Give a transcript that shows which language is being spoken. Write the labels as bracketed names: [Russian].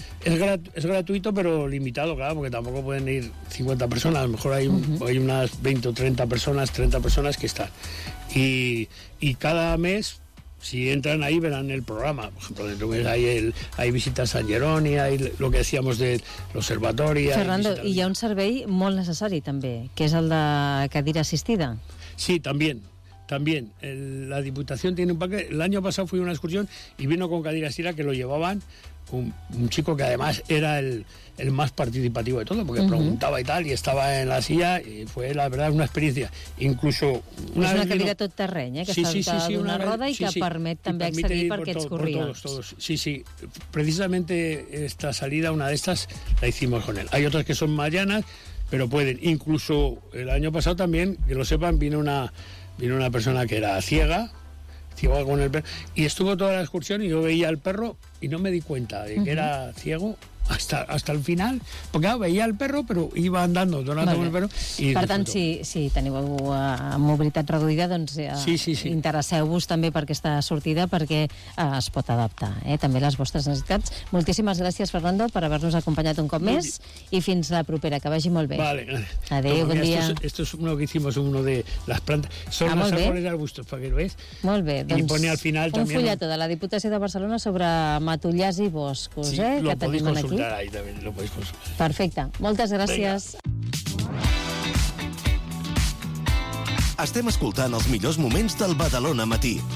[Spanish] Es gratuito, pero limitado, claro, porque tampoco pueden ir 50 personas. A lo mejor hay, uh-huh. hay unas 20 o 30 personas, 30 personas que están. Y cada mes, si entran ahí, verán el programa. Por ejemplo, dentro de hay visitas a San Jeroni, hay lo que decíamos de l'Observatori... [Catalan] Fernando, [Spanish] y hay [Catalan] un servei molt necessari, també, que és el de cadira assistida. [Spanish] Sí, también. También. La Diputación tiene un paquete. El año pasado fui a una excursión y vino con cadira assistida, que lo llevaban un chico que además era el más participativo de todo, porque preguntaba y tal, y estaba en la silla, y fue, la verdad, una experiencia. Incluso... [Catalan] Una és una cadira tot terreny, que està dotada d'una roda i que permet també accedir per aquests corrions. Sí. [Spanish] Precisamente esta salida, una de estas, la hicimos con él. Hay otras que son más llanas, pero pueden. Incluso el año pasado también, que lo sepan, vino una persona que era ciega, ciego con el perro, y estuvo toda la excursión y yo veía al perro y no me di cuenta de que era ciego hasta el final, porque claro, veía al perro pero iba andando, donando con el perro y [Catalan] per tant, si teniu algú amb mobilitat reduïda, doncs interesseu-vos també per aquesta sortida perquè es pot adaptar també les vostres necessitats. Moltíssimes gràcies, Fernando, per haver-nos acompanyat un cop més i fins la propera, que vagi molt bé. [Spanish] Vale. [Catalan] Adéu, bon dia. [Spanish] Esto es uno que hicimos, uno de las plantas. Son los árboles arbustos, perquè lo veis. [Catalan] Molt bé, doncs, [Spanish] y pone al final [Catalan] un fulletó de la Diputació de Barcelona sobre matollars i boscos, sí, que tenim aquí. [Spanish] Sí, lo podéis consultar. [Catalan] Perfecte. Moltes gràcies. [Spanish] Venga. [Catalan] Estem escoltant els millors moments del Badalona Matí.